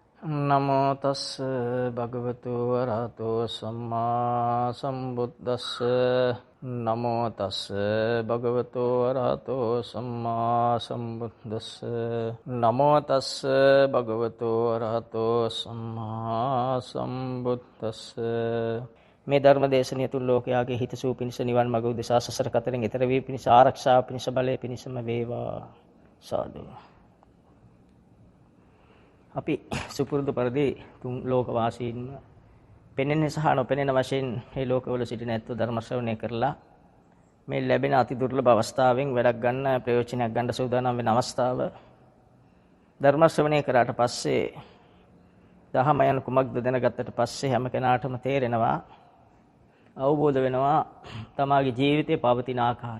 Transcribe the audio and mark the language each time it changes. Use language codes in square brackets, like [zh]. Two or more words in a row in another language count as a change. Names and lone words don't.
[pi] නමෝ තස්ස භගවතු වරහතෝ සම්මා සම්බුද්දස්ස නමෝ තස්ස භගවතු වරහතෝ සම්මා සම්බුද්දස්ස නමෝ තස්ස භගවතු වරහතෝ සම්මා සම්බුද්දස්ස [si] මේ ධර්ම දේශනිය තුන් ලෝකයාගේ හිතසූ පිණිස නිවන් මඟ උදෙසා සසර කතරෙන් එතර වී පිණිස ආරක්ෂාව පිණිස බලය පිණිසම වේවා සාදු. අපි සුපුරුදු පරිදි තුන් ලෝකවාසීන්ම පෙනෙන සහ නොපෙනෙන වශයෙන් මේ ලෝකවල සිටින ඇත්තෝ ධර්ම ශ්‍රවණය කරලා මේ ලැබෙන අති දුර්ලභ අවස්ථාවෙන් වැඩක් ගන්න ප්‍රයෝජනයක් ගන්න සූදානම් වෙන අවස්ථාව ධර්ම ශ්‍රවණය කරාට පස්සේ දහම යන කුමක්ද දැනගත්තට පස්සේ හැම කෙනාටම තේරෙනවා අවබෝධ වෙනවා තමාගේ ජීවිතේ පවතින ආකාරය.